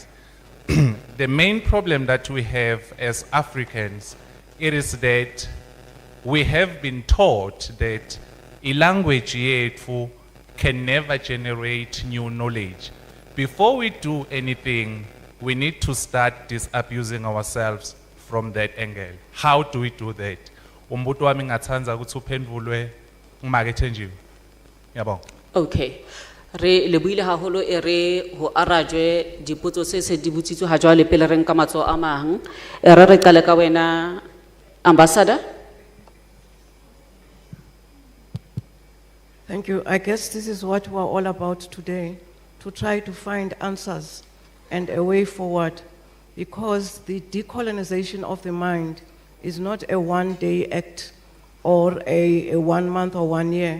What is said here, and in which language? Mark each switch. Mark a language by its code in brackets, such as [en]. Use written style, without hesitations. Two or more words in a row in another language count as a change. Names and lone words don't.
[en] The main problem that we have as Africans, it is that we have been taught that a language yethu can never generate new knowledge. Before we do anything, we need to start disabusing ourselves from that angle. How do we do that? [zu] Umbuto wami ngathanza ukuthi uphendulwe ngumake Thenjiwe. Yabonga. [en] Okay. [st] Re lebuile haholo e re ho arajwe dipotso se se di botsitswe ha jwale pele re nka matso a mang. E re qale ka wena ambassador. [en] Thank you. I guess this is what we're all about today, to try to find answers and a way forward, because the decolonization of the mind is not a one-day act or a 1 month or 1 year.